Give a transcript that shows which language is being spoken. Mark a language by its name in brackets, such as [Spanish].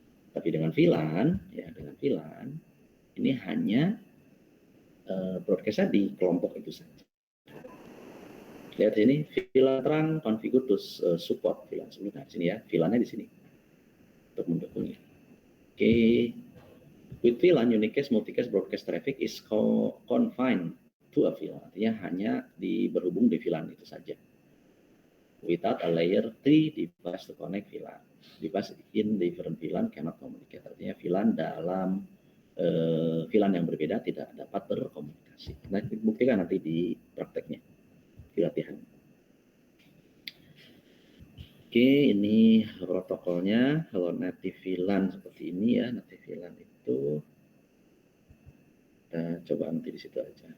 [Indonesian] Tapi dengan VLAN, ya dengan VLAN ini hanya broadcastnya di kelompok itu saja. Lihat sini, VLAN terang [English] configure to support [Indonesian] VLAN sebelumnya. Sini ya, VLAN-nya di sini untuk mendukungnya. [English] Oke, with VLAN, unicast, multicast, broadcast traffic is confined to a VLAN. [Indonesian] Artinya hanya berhubung di VLAN itu saja. [English] Without a layer 3 device to connect VLAN. Device in different VLAN cannot communicate. [Indonesian] Artinya VLAN dalam VLAN yang berbeda tidak dapat berkomunikasi. Nah, buktikan nanti di prakteknya. Latihan. Oke, ini protokolnya. Kalau native VLAN seperti ini ya, native VLAN itu kita coba nanti di situ aja.